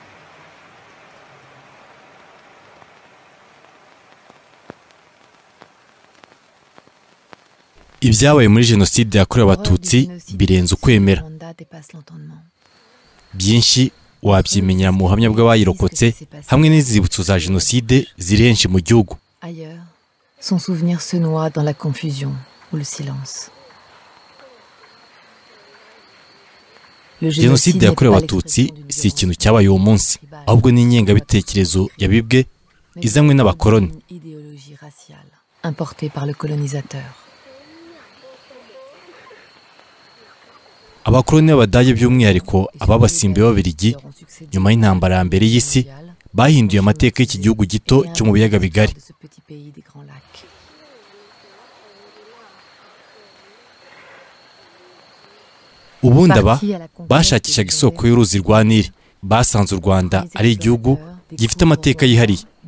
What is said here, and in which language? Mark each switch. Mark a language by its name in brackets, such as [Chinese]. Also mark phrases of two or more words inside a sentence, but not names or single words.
[Kinyarwanda] ibyabaye muri jenoside yakorewe abatutsi birenze ukwemera byinshi wabyimenyera mu buhamya bw'abayirokotse hamwe n'inzibutso za jenoside ziri henshi mu gihugu. [French] Son souvenir se noie dans la confusion ou le silence. [Kinyarwanda] jenoside yakorewe abatutsi si ikintu cyabaye uwo munsi ahubwo ni ingengabitekerezo yabibwe izanywe n'abakoloni [French] importée par le colonisateur. [Kinyarwanda] abakoloni b'Abadage by'umwihariko ababasimbuye b'Ababiligi nyuma y'intambara ya mbere y'isi bahinduye amateka y'iki gihugu gito cyo mu biyaga bigari. ubundi aba bashakishaga isoko y'uruzi rwa Nili basanze u Rwanda ari igihugu gifite amateka yihariye.